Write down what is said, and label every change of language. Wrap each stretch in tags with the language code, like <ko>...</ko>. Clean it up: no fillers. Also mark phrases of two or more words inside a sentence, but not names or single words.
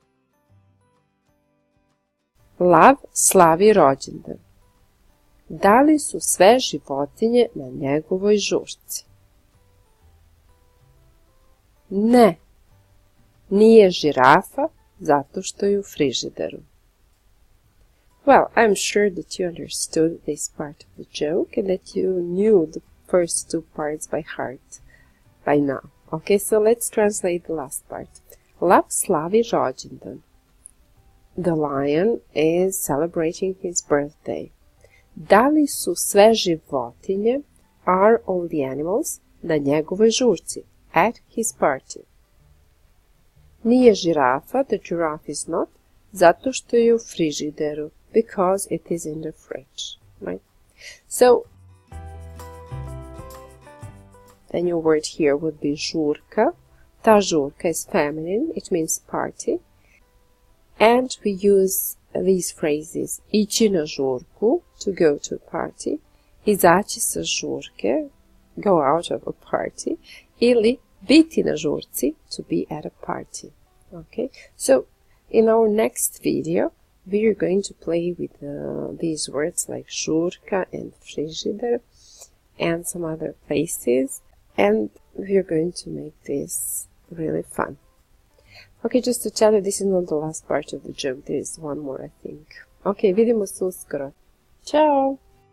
<sr>Lav slavi rođendan. Da li su sve životinje na njegovoj žurci? Ne, nije žirafa zato što je u frižideru.</sr> <en>Well, I'm sure that you understood this part of the joke and that you knew the first 2 parts by heart by now. Okay, so let's translate the last part.</en> <sr>Lav slavi rođendan.</sr> <en>The lion is celebrating his birthday.</en> <sr>Da li su sve životinje,</sr> <en>are all the animals,</en> <sr>na njegovoj žurci,</sr> <en>at his party?</en> <sr>Nije žirafa,</sr> <en>the giraffe is not,</en> <sr>zato što je u frižideru,</sr> <en>because it is in the fridge, right? So, the new word here would be žurka.</en> <sr>Ta žurka</sr> <en>is feminine, it means party. And we use these phrases</en> <sr>ići na žurku,</sr> <en>to go to a party, izaći sa žurke, go out of a party, ili biti na žurci, to be at a party. Okay, so in our next video, we are going to play with these words like žurka and frižider and some other places, and we are going to make this really fun. Okay, just to tell you, this is not the last part of the joke. There is one more, I think.</en> <sr>Okay, vidimo se uskoro. Ćao!</sr>